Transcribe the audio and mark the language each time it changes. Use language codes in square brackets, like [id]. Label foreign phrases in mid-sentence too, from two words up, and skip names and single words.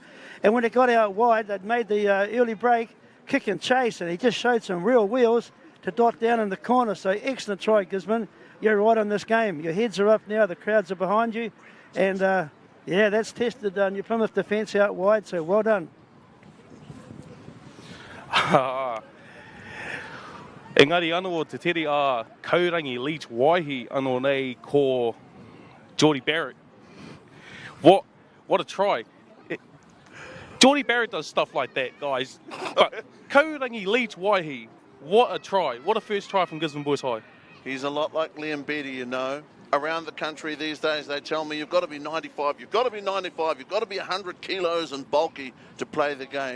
[en] And when it got out wide, they'd made the early break, kick and chase, and he just showed some real wheels to dot down in the corner. So excellent try, Gisborne. You're right on this game. Your heads are up now, the crowds are behind you. And, that's tested New Plymouth defence out wide, so well done. [mi] Engari anō te tere a Kaurangi Leach Waihi anō nei ko Geordie Barrett. [en] What a try. Geordie Barrett does stuff like that, guys. But Kaurangi Leach Waihi, what a try. What a first try from Gisborne Boys High. He's a lot like Liam Beattie, you know. Around the country these days, they tell me you've got to be 95, you've got to be 95, you've got to be 100 kilos and bulky to play the game.